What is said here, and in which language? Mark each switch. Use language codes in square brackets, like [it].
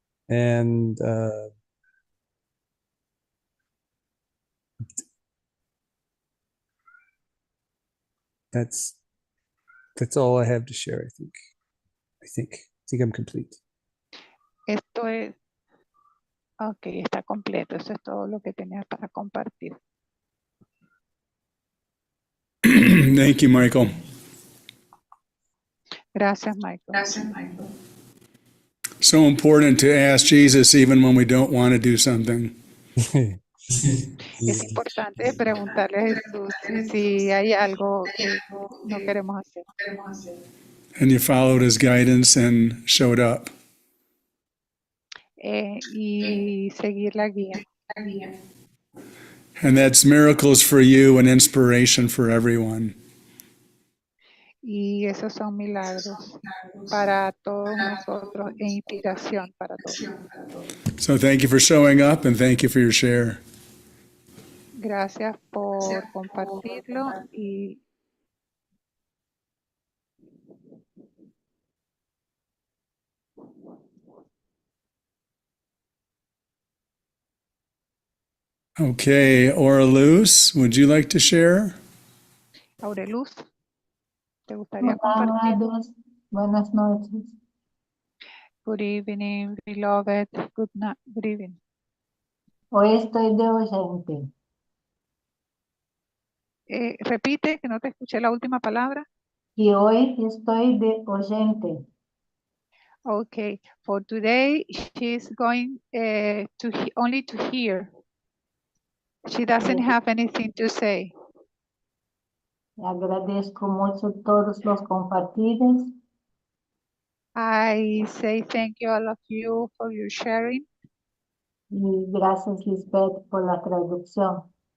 [en] And that's all I have to share. I think I'm complete. [es] Esto es, ok, está completo. Eso es todo lo que tenía para compartir. [en] Thank you, Michael. [es] Gracias, Michael. [en] So important to ask Jesus even when we don't want to do something. [es] Es importante preguntarle a Jesús si hay algo que no queremos hacer. [en] And you followed his guidance and showed up. [es] Y seguir la guía. [en] And that's miracles for you and inspiration for everyone. [es] Y esos son milagros para todos nosotros e inspiración para todos. [en] So thank you for showing up and thank you for your share. [es] Gracias por compartirlo y [en] Okay, Aureluz, would you like to share? [es] Aureluz, ¿te gustaría compartir? Buenas noches. [en] Good evening, beloved. Good evening. [es] Hoy estoy de oyente. Repite, que no te escuché la última palabra. Y hoy estoy de oyente. [en] Okay, for today she's going only to hear. She doesn't have anything to say. [es] Agradezco mucho todos los compartidos. [en] I say thank you all of you for your sharing. [es] Y gracias, Lisbeth, por la traducción.